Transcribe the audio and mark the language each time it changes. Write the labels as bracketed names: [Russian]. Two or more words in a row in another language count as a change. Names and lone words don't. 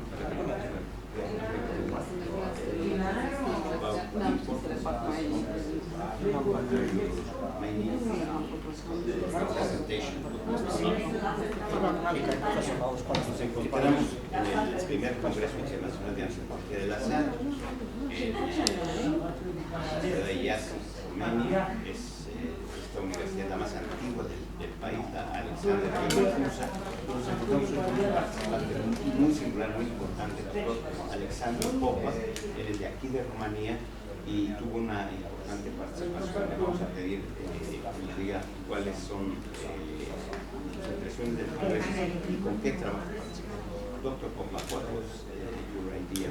[Romanian] N-am știut să le fac mai presentation. [Spanish] Nos encontramos en el primer Congreso Internacional de Antropología de la Sal en la ciudad de Iași, Rumania. Es esta universidad la más antigua del país, la Alexandru, Cuza. Nos encontramos con un participante muy singular, muy importante, el doctor Alexandru. Él es de aquí de Rumanía y tuvo una importante participación. Le vamos a pedir que nos diga cuáles son sus impresiones del Congreso y con qué trabajo participó. Dr. Popa, [English] what was your idea?